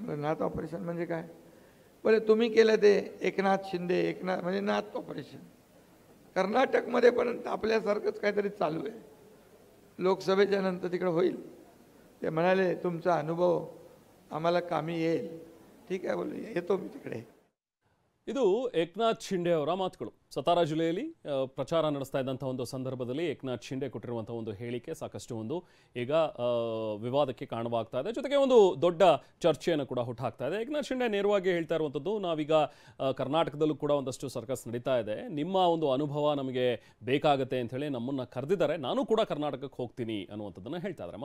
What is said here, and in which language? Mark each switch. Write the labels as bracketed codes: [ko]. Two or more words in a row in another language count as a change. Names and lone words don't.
[mr] म्हणजे नाथ ऑपरेशन म्हणजे काय? बोले तुम्ही केलं ते एकनाथ शिंदे. एकनाथ म्हणजे नाथ ऑपरेशन. कर्नाटकमध्ये पण आपल्यासारखंच काहीतरी चालू आहे. लोकसभेच्या नंतर तिकडे होईल. ते म्हणाले तुमचा अनुभव आम्हाला कामी येईल. ठीक आहे बोले, येतो मी तिकडे. [kn] ಇದು ಏಕನಾಥ್ ಶಿಂಡೆ ಅವರ ಮಾತುಗಳು. ಸತಾರಾ ಜಿಲ್ಲೆಯಲ್ಲಿ ಪ್ರಚಾರ ನಡೆಸ್ತಾ ಇದ್ದಂಥ ಒಂದು ಸಂದರ್ಭದಲ್ಲಿ ಏಕನಾಥ್ ಶಿಂಡೆ ಕೊಟ್ಟಿರುವಂಥ ಒಂದು ಹೇಳಿಕೆ ಸಾಕಷ್ಟು ಒಂದು ಈಗ ವಿವಾದಕ್ಕೆ ಕಾರಣವಾಗ್ತಾ ಇದೆ. ಜೊತೆಗೆ ಒಂದು ದೊಡ್ಡ ಚರ್ಚೆಯನ್ನು ಕೂಡ ಹುಟ್ಟಾಕ್ತಾ ಇದೆ. ಏಕನಾಥ್ ಶಿಂಡೆ ನೇರವಾಗಿ ಹೇಳ್ತಾ ಇರುವಂಥದ್ದು, ನಾವೀಗ ಕರ್ನಾಟಕದಲ್ಲೂ ಕೂಡ ಒಂದಷ್ಟು ಸರ್ಕಸ್ ನಡೀತಾ ಇದೆ, ನಿಮ್ಮ ಒಂದು ಅನುಭವ ನಮಗೆ ಬೇಕಾಗುತ್ತೆ ಅಂತ ಹೇಳಿ ನಮ್ಮನ್ನು ಕರೆದಿದ್ದಾರೆ, ನಾನು ಕೂಡ ಕರ್ನಾಟಕಕ್ಕೆ ಹೋಗ್ತೀನಿ ಅನ್ನುವಂಥದ್ದನ್ನು ಹೇಳ್ತಾ ಇದ್ದಾರೆ.